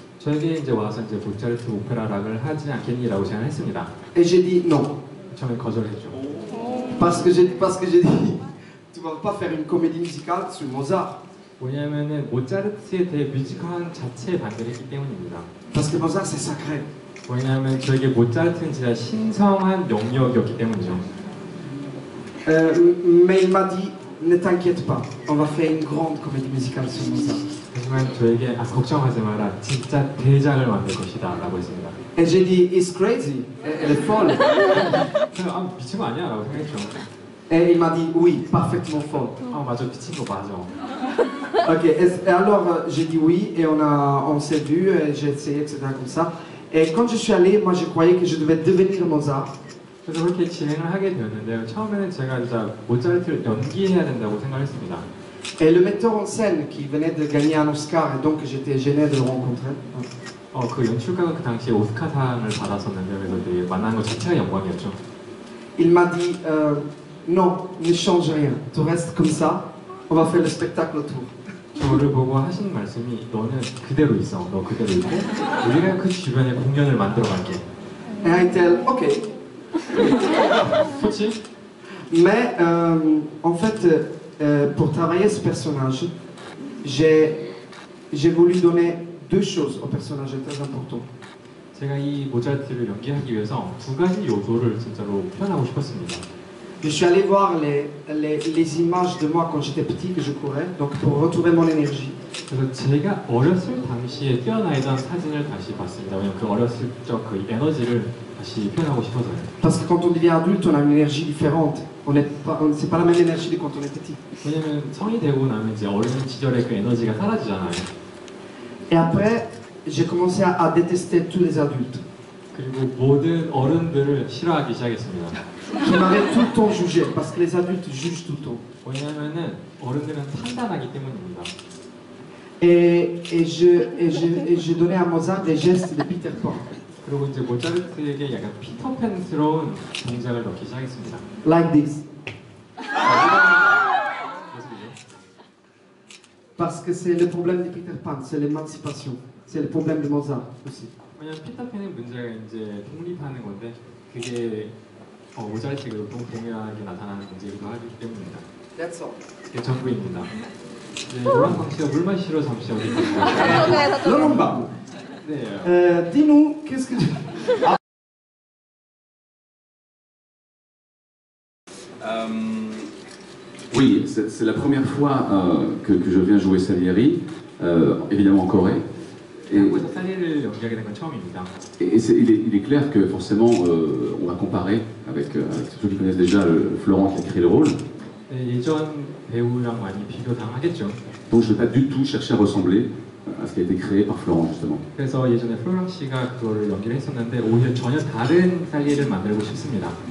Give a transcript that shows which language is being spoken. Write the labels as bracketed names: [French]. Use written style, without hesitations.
[Korean] 저에게 이제 와서 이제 모차르트 오페라 락을 하지 않겠니라고 제안했습니다. [French] Et j'ai dit non. [Korean] 처음에 거절했죠. [French] Parce que j'ai dit, tu vas pas faire une comédie musicale sur Mozart. [Korean] 왜냐하면은 모차르트에 대해 뮤지컬 자체에 반대를 했기 때문입니다. [French] Parce que Mozart c'est sacré. [Korean] 왜냐하면 저에게 모차르트는 진짜 신성한 영역이었기 때문이죠. [French] Mais il m'a dit, ne t'inquiète pas, on va faire une grande comédie musicale sur Mozart. [Korean] 하지만 저에게 걱정하지 마라, 진짜 대작을 만들 것이다 라고 했습니다. [French] Et j'ai dit, [English] it's crazy, [French] elle est folle. [Korean] 그래서 미친 거 아니야 라고 생각했죠. [French] Et il m'a dit, oui, parfaitement folle. [Korean] 맞아, 미친 거 맞아. [French] Ok, et alors j'ai dit oui, et on s'est vu, et j'ai essayé, etc. comme ça. Et quand je suis allé, moi je croyais que je devais devenir Mozart. [Korean] 그래서 그렇게 진행을 하게 되었는데요. 처음에는 제가 진짜 모차르트를 연기해야 된다고 생각했습니다. [French] Et le metteur en scène qui venait de gagner un Oscar, et donc j'étais gêné de le rencontrer. [Korean] 그 연출가가 그 당시에 오스카상을 받았었는데 그래서 되게 만나는 것 자체가 영광이었죠. [French] Il m'a dit, non, ne change rien, tu restes comme ça, on va faire le spectacle autour. [Korean] 저를 보고 하신 말씀이 너는 그대로 있어, 너 그대로 있고 우리가 그 주변에 공연을 만들어 갈게. [French] Et un tel, ok. [Korean] 그렇지? [French] Mais en fait, pour travailler ce personnage, j'ai voulu donner deux choses au personnage très important. [Korean] 제가 이 모차르트를 연기하기 위해서 두 가지 요소를 진짜로 표현하고 싶었습니다. [French] Je suis allé voir les images de moi quand j'étais petit, que je courais, donc pour retrouver mon énergie. [Korean] 그래서 제가 어렸을 당시에 뛰어다니던 사진을 다시 봤습니다. 왜냐면 그 어렸을 적 그 에너지를 다시 표현하고 싶어서요. [French] Parce que quand on devient adulte, on a une énergie différente. C'est pas la même énergie que quand on est petit. [Korean] 왜냐면 성이 되고 나면 이제 어린 시절의 그 에너지가 사라지잖아요. [French] Et après, j'ai commencé à détester tous les adultes. [Korean] 그리고 모든 어른들을 싫어하기 시작했습니다. [French] Qui m'avaient tout le temps jugé, parce que les adultes jugent tout le temps. [Korean] 왜냐하면은 어른들은 판단하기 때문입니다. [French] Et je donnais à Mozart des gestes de Peter Pan. [Korean] 그리고 이제 모차르트에게 약간 피터팬스러운 동작을 넣기 시작했습니다. [English] Like this. [French] Parce que c'est le problème de Peter Pan, c'est l'émancipation. C'est le problème de Mozart aussi. [Korean] 왜냐면 피터팬의 문제가 이제 독립하는 건데 그게 모차르트가 동일하게 나타나는 문제이기도 하기 때문입니다. [English] That's all. [Korean] 이게 전부입니다. 네, 노란광 씨가 물 마시러 잠시 어디 가세요? [French] Lolomba, [Korean] 네. [French] dis-nous, qu'est-ce que tu... Oui, c'est la première fois que je viens jouer Salieri, évidemment en Corée. [Korean] 한국에서 살리를 연기하게 된 건 처음입니다. [French] Et il est clair que forcément on va comparer avec ceux qui connaissent déjà Florent qui a créé le rôle. [Korean] 네, 예전 배우랑 많이 비교당하겠죠. [French] Donc je ne vais pas du tout chercher à ressembler à ce qui a été créé par Florent justement. [Korean] 그래서 예전에 플로랑 씨가 그거를 연기를 했었는데 오히려 전혀 다른 살리를 만들고 싶습니다.